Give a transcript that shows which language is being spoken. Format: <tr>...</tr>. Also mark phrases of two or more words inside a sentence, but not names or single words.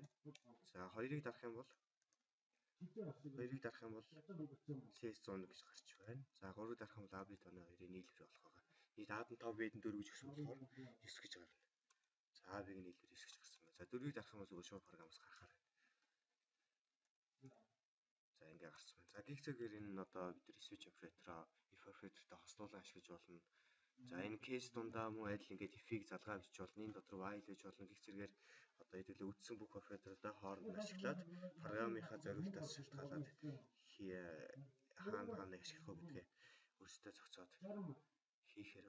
<mn>За 2-ыг дарах юм бол CS101 гэж гарч байна. За 3-ыг дарах юм бол AB тооны 2-ын нийлбэр болох байгаа. Нийт A-д нь 5, B-д нь 4 гэж өгсөн болохоор 9 гэж гарна. За AB-ийн нийлбэр 9 гэж гарсан байна. За 4-ийг дарах юм бол зүгээр шууд програмаас гарахаар байна. За ингээд гарсан байна. За гих зэрэгээр энэ одоо бид нар</mn> <en>switch operator-</en> <mn>аа</mn> <en>if operator-</en> <mn>тай хослуулан ашиглаж болно. За энэ case дундаа мөн адил ингээд if-ийг залгаа бичиж болно. Энэ дотор while гэж болно. Гих зэрэгээр одоо хэдүүлээ үтсэн бүх операторуудаа хооронд нь ашиглаад програмынхаа зориултаас шалтгаалаад хаана ашиглах вэ гэдгээ өөрсдөө зохицоод хийхээр байгаа.</mn>